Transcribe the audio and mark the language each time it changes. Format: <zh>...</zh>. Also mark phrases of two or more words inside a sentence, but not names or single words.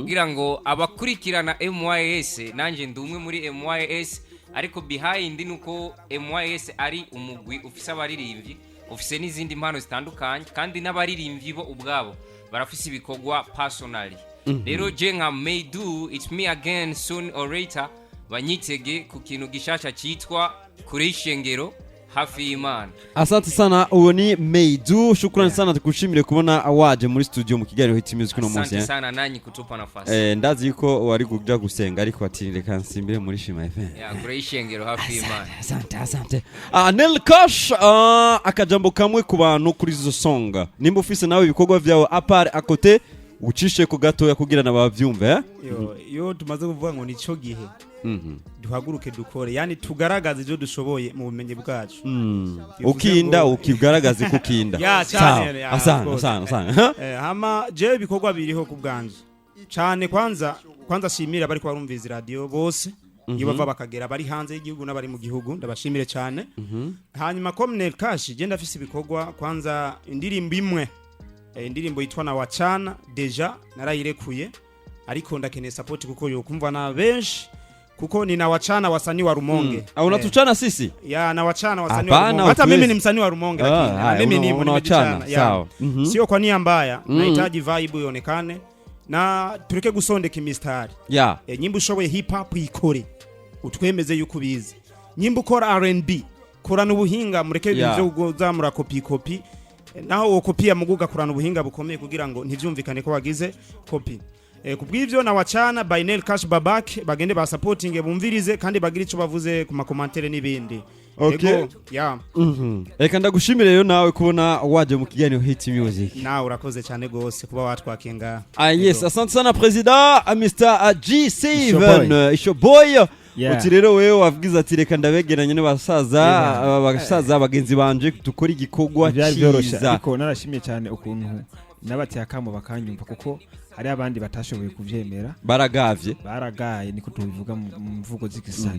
<rn>kugira ngo abakurikirana M Y S, nanje ndi umwe muri M Y S, ariko behind ni uko M Y S ari umugwi ufise abaririmbyi, ufise n'izindi mpano zitandukanye, kandi n'abaririmbyi bo ubwabo barafise ibikorwa personally. Mhm. Rero je nka Meidu,</rn> <en>it's me again soon or later,</en> <rn>banyitege ku kintu gishasha cyitwa Kure y'Ishengero, hafi y'Imana.</rn> <sw>Asante sana,</sw> <rn>uwo ni Meidu,</rn> <sw>shukrani Yeah. sana,</sw> <rn>tukushimire kubona waje muri studio mu kiganiro Hit Music uno munsi,</rn> <sw>Asante eh. sana, nanyi kutupa nafasi.</sw> <rn>Eh, ndazi yuko wari kuja gusenga, ariko ati, "Reka nsimbire muri Shima F M." Yeah, Kure y'Ishengero, hafi y'Imana.</rn> <sw>Asante, asante, asante.</sw> <rn>Ah, Nel Kosh, ah, akajambo kamwe ku bantu kuri izo song. Nimba ufise nawe ibikorwa vyawe apart,</rn> <fr>à côté,</fr> <rn>ucishe ku gatoya kugira na bavyumve, eh? Yo, Mhm. yo tumaze kuvuga ngo nico gihe. Mhm. Duhaguruke dukore, yani tugaragaze ivyo dushoboye mu bumenyi bwacu. Mm. Bivuze Ukinda, ngo ukigaragaze ko ukinda.</rn> <sw>Ya, Sawa, cyane, ya, asante,</sw> <en>of course.</en> <sw>asante, asante.</sw> <rn>Eh, hama, jewe ibikorwa biriho ku bwanje. Cane</rn> <sw>kwanza, kwanza shimira</sw> <rn>bariko barumviriza radio bose, iyo Mhm. bava bakagera, bari hanze y'igihugu n'abari mu gihugu, ndabashimire cane. Mhm. Hanyuma, comme Nel Cash, je ndafise ibikorwa, kwanza indirimbo imwe, eh, indirimbo yitwa Na Wachana, deja narayirekuye. Ariko ndakeneye support kuko yo kumva na benshi, kuko ni</rn> <sw>na wachana wasanii wa Rumonge.</sw> <rn>Mm. Ah,</rn> <sw>unatuchana Eh. sisi? Ya, na wachana wasanii wa Hapana, Rumonge. Hata mimi hatuwezi. ni msanii wa Rumonge, lakini, Ah, ah, haya, mimi una-, nipo, unawachana, nimejichana, ya. sawa. Mhm. Sio kwa nia mbaya, Mm. nahitaji vibe ionekane.</sw> <rn>Na tureke gusondeka imistari. Ya. Eh, nyimbo ushoboye hip hop ikore. Utwemeze yuko ubizi. Nyimbo ukora R and B, korana ubuhinga, mureke ibintu Ya. vyo kuza murakopi kopi. Eh, naho uwo kopi ya muguga korana ubuhinga bukomeye kugira ngo ntivyumvikane ko wagize kopi. Eh, ku bw'ivyo na wachana by Nel Cash Babak, bagende ba supporting, bumvirize kandi bagire ico bavuze ku makomantere n'ibindi. Okay. Yego, ya. Mhm. Reka ndagushimire rero nawe kubona waje mu kiganiro Hit Music. Nawe urakoze cyane gose kuba watwakiye ngaha. Ah, yes, Yego.</rn> <sw>asante sana President, ah, mister, ah, G seven,</sw> <en>It's your boy. eh, it's your boy. Yeah.</en> <rn>Uti rero wewe wavugize ati, "Reka ndabegeranye n'abasaza, Yeah. aba basaza bagenzi banje dukore igikorwa Ivyari vyoroshe, ciza." ariko narashimye cyane ukuntu nabateye akamo bakanyumva, kuko hari abandi batashoboye kuvyemera. Baragavye. Baragaye, niko tubivuga mu, mu mvugo z'igisani.</rn>